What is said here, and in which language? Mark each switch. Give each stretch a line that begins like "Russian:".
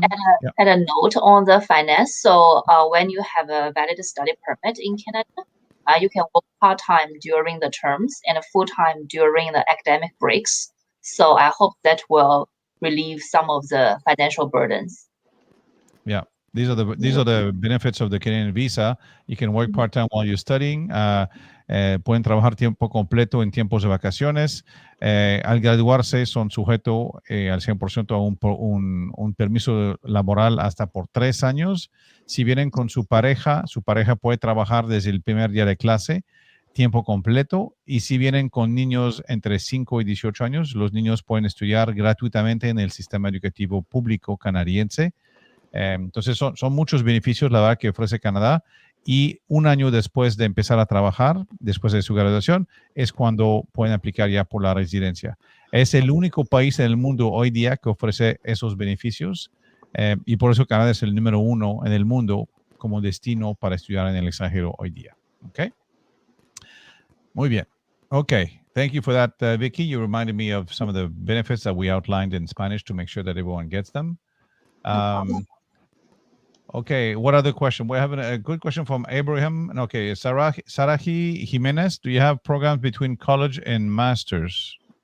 English: want to add a note on the finance. So when you have a valid study permit in Canada, you can work part-time during the terms and full-time during the academic breaks. So I hope that will relieve some of the financial burdens. Yeah. These are the benefits of the Canadian visa. You can work part-time while you're studying.
Spanish: Pueden trabajar tiempo completo en tiempos de vacaciones. Al graduarse son sujetos al 100% a un permiso laboral hasta por 3 años. Si vienen con su pareja puede trabajar desde el primer día de clase, tiempo completo. Y si vienen con niños entre 5 y 18 años, los niños pueden estudiar gratuitamente en el sistema educativo público canadiense. Entonces son muchos beneficios, la verdad, que ofrece Canadá, y un año después de empezar a trabajar, después de su graduación, es cuando pueden aplicar ya por la residencia. Es el único país en el mundo hoy día que ofrece esos beneficios, y por eso Canadá es el número 1 en el mundo como destino para estudiar en el extranjero hoy día. ¿Ok? Muy bien.
English: Okay, thank you for that, Vicky. You reminded me of some of the benefits that we outlined in Spanish to make sure that everyone gets them. Okay, what other question? We're having a good question from Abraham. Okay, Sarahi Jimenez, do you have programs between college and master's?